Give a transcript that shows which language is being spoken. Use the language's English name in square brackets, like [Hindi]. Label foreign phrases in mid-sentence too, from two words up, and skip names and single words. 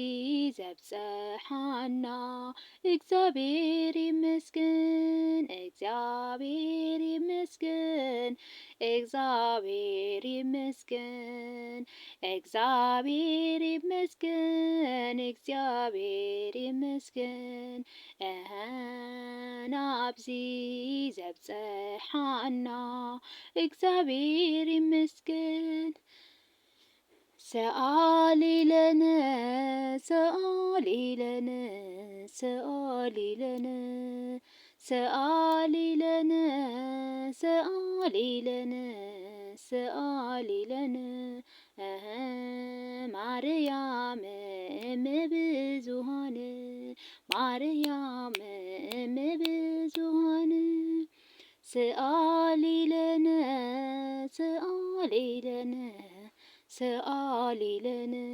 [Amharic] ዘብፅሐና እግዚአብሔር ይመስገን እግዚአብሔር ይመስገን እግዚአብሔር ይመስገን እግዚአብሔር ይመስገን እግዚአብሔር ይመስገን [Tigrinya] ናብዚ ዘብፅሐና [Amharic] እግዚአብሔር ይመስገን [Geez] ሰአሊ ለነ ሰአሊ ለነ ሰአሊ ለነ ሰአሊ ለነ ሰአሊ ለነ ሰአሊ ለነ ማርያም እምብዙኃን ማርያም እምብዙኃን ሰአሊ ለነ ሰአሊ ለነ ሰአሊ ለነ